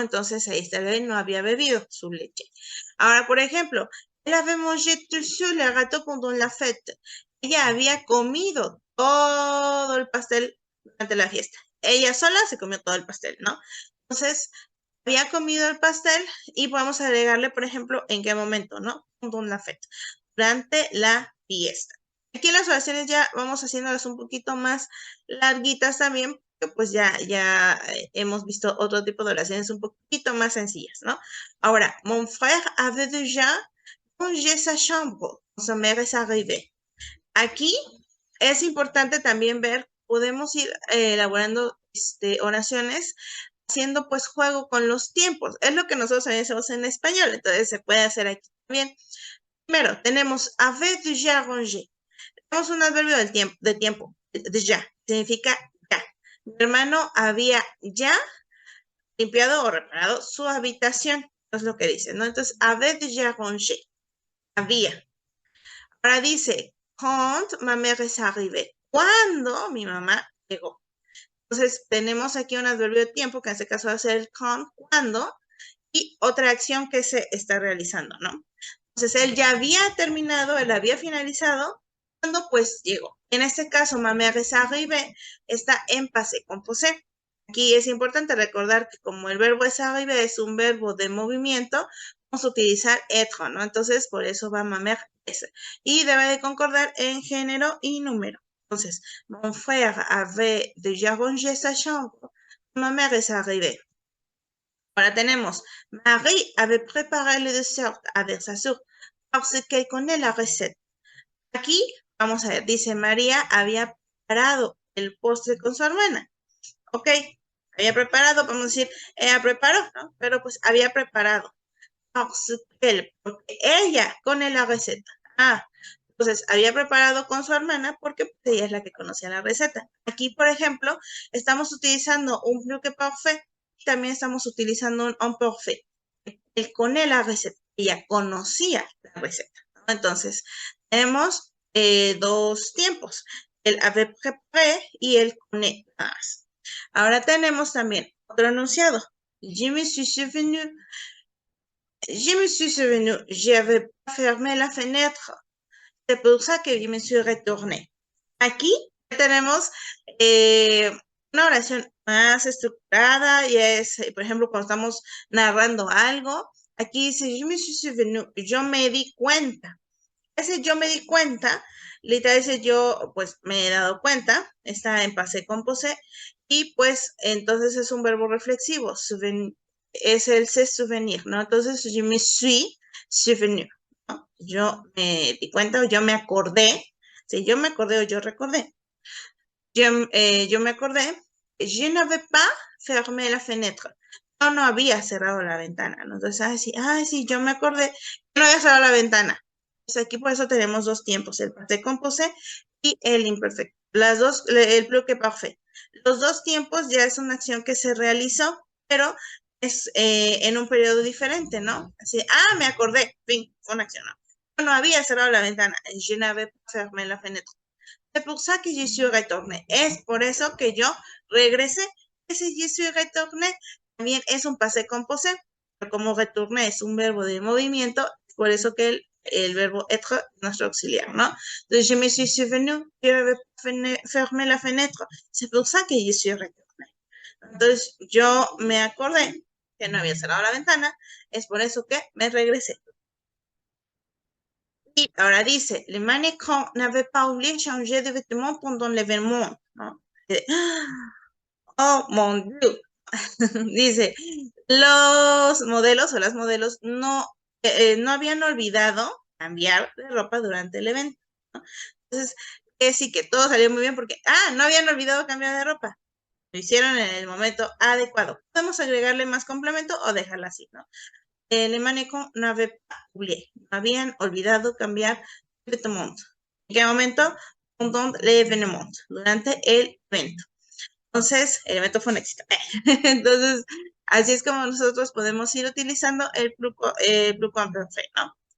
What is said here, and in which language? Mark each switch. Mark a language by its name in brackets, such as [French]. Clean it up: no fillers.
[Spanish] Entonces ahí está, el bebé no había bebido su leche. Ahora, por ejemplo, [French] elle avait mangé tout seul le gâteau pendant la fête. [Spanish] Ella había comido todo el pastel durante la fiesta. Ella sola se comió todo el pastel, ¿no? Entonces, había comido el pastel y podemos agregarle, por ejemplo, en qué momento, ¿no? [French] Pendant la fête, [Spanish] durante la fiesta. Aquí las oraciones ya vamos haciéndolas un poquito más larguitas también, porque pues ya hemos visto otro tipo de oraciones un poquito más sencillas, ¿no? [French] Ahora, mon frère avait déjà rangé sa chambre quand sa mère est arrivée. [Spanish] Aquí es importante también ver, podemos ir elaborando oraciones haciendo pues juego con los tiempos. Es lo que nosotros también hacemos en español, entonces se puede hacer aquí también. Primero, tenemos avait déjà rangé. Tenemos un adverbio de tiempo, déjà, significa ya. Mi hermano había ya limpiado o reparado su habitación, es lo que dice, ¿no? Entonces, [French] avait déjà rangé, [Spanish] había. Ahora dice, [French] quand ma mère est arrivée, [Spanish] cuando mi mamá llegó. Entonces, tenemos aquí un adverbio de tiempo, que en este caso va a ser el cuando, y otra acción que se está realizando, ¿no? Entonces, él ya había terminado, él había finalizado, cuando pues llegó. En este caso, [French] ma mère est arrivée [Spanish] está en passé composé. Aquí es importante recordar que como el verbo es arriver es un verbo de movimiento, vamos a utilizar être, ¿no? Entonces, por eso va ma mère S. Y debe de concordar en género y número. [French] Entonces, mon frère avait déjà rangé sa chambre. Ma mère est arrivée. [Spanish] Ahora tenemos, [French] Marie avait préparé le dessert avec sa sœur parce qu'elle connaît la recette. [Spanish] Aquí, vamos a ver, dice María había preparado el postre con su hermana. Ok, había preparado, vamos a decir, ella preparó, ¿no? Pero pues había preparado. Porque ella con la receta. Ah, entonces había preparado con su hermana porque pues, ella es la que conocía la receta. Aquí, por ejemplo, estamos utilizando un plus que parfait, también estamos utilizando un imparfait. Él con la receta, ella conocía la receta, ¿no? Entonces, tenemos dos tiempos, el [French] avait préparé [Spanish] y el connaît. Ahora tenemos también otro enunciado. [French] Je me suis souvenu. Je me suis souvenu, j'avais pas fermé la fenêtre. C'est pour ça que je me suis retournée. [Spanish] Aquí tenemos una oración más estructurada y es, por ejemplo, cuando estamos narrando algo, aquí dice, [French] je me suis souvenu, [Spanish] yo me di cuenta. Ese yo me di cuenta, literal dice yo, pues me he dado cuenta, está en passé composé, y pues entonces es un verbo reflexivo, es el se souvenir, ¿no? Entonces [French] je me suis souvenu, [Spanish] ¿no? Yo me di cuenta o yo me acordé, si yo me acordé o yo recordé, yo me acordé, [French] je n'avais pas fermé la fenêtre. [Spanish] Yo no había cerrado la ventana, ¿no? Entonces, sí, yo me acordé, yo no había cerrado la ventana. Entonces, aquí por eso tenemos dos tiempos, el passé composé y el imperfecto. Las dos, el bloque parfait. Los dos tiempos ya es una acción que se realizó, pero es en un periodo diferente, ¿no? Así, me acordé, fin, fue una acción, ¿no? Yo no había cerrado la ventana, [French] je n'avais pas fermé la fenêtre. C'est pour ça que je suis retourné. [Spanish] Es por eso que yo regresé. Ese je suis retourné también es un passé composé, pero como retourné es un verbo de movimiento, por eso que el verbo être es nuestro auxiliar, ¿no? [French] Entonces, je me suis souvenu, je avais fermé la fenêtre. C'est pour ça que je suis retourné. [Spanish] Entonces, yo me acordé que no había cerrado la ventana, es por eso que me regresé. Y ahora dice, [French] le mannequin n'avait pas oublié changer de vêtements pendant l'événement, ¿no? Oh, mon Dieu. [Spanish] Dice, los modelos o las modelos no habían olvidado cambiar de ropa durante el evento, ¿no? Entonces, sí que todo salió muy bien porque, no habían olvidado cambiar de ropa. Lo hicieron en el momento adecuado. Podemos agregarle más complemento o dejarla así, ¿no? [French] El mannequin n'avait pas oublié. [Spanish] No habían olvidado cambiar de vêtements. ¿En qué momento? [French] Pendant l'événement, [Spanish] durante el evento. Entonces, el evento fue un éxito. Entonces, así es como nosotros podemos ir utilizando el plucuamperfect, ¿no?